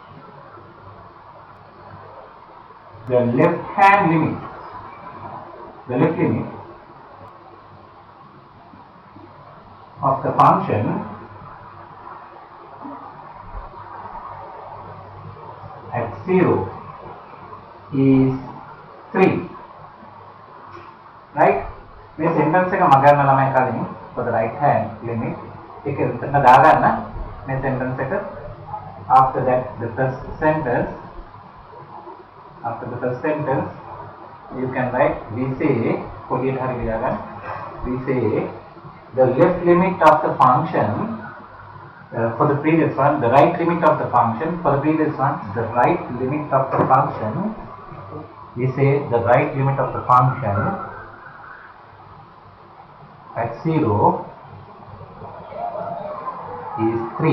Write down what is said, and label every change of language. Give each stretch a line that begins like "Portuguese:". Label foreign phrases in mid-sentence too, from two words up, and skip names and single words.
English: the left hand limit, the left limit of the function at 0 is 3, right?
Sinhala: මේ sentence එක මගන්න ළමයි කලින්
English: for the right hand limit
Sinhala: ඒක එතන දාගන්න මේ sentence එක.
English: After that the first sentence, you can write, we say
Sinhala: පොඩියට හරි ලියාගන්න,
English: we say the left limit of the function for the previous one, the right limit of the function for the previous one, the right limit of the function, we say the right limit of the function at 0 is 3.